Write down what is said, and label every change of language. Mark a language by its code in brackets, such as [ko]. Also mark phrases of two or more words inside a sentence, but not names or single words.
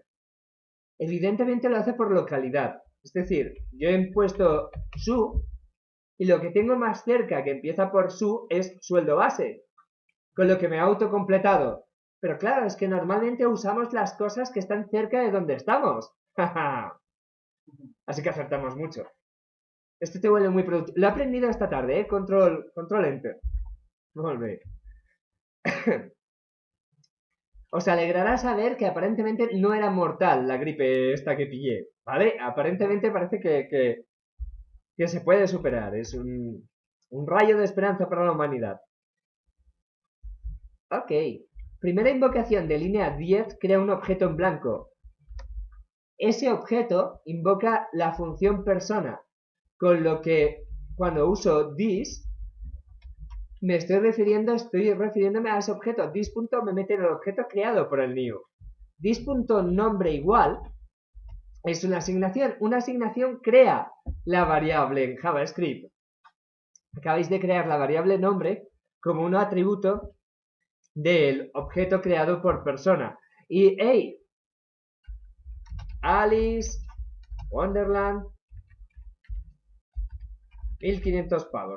[es] Evidentemente lo hace por localidad. Es decir, yo he puesto su y lo que tengo más cerca que empieza por su es sueldo base, con lo que me ha autocompletado. Pero claro, es que normalmente usamos las cosas que están cerca de donde estamos. Así que acertamos mucho. Esto te vuelve muy productivo. Lo he aprendido esta tarde, ¿eh? [en] Control enter. [ca] Molt bé. [es] Os alegrará saber que aparentemente no era mortal la gripe esta que pillé, ¿vale? Aparentemente parece que se puede superar. Es un rayo de esperanza para la humanidad. Ok. Primera invocación de línea 10 crea un objeto en blanco. Ese objeto invoca la función persona, con lo que cuando uso this estoy refiriéndome a ese objeto. This punto me mete en el objeto creado por el new. This punto nombre igual es una asignación. Una asignación crea la variable en JavaScript. Acabáis de crear la variable nombre como un atributo del objeto creado por persona. Y, hey, Alice Wonderland, 1500 pavos.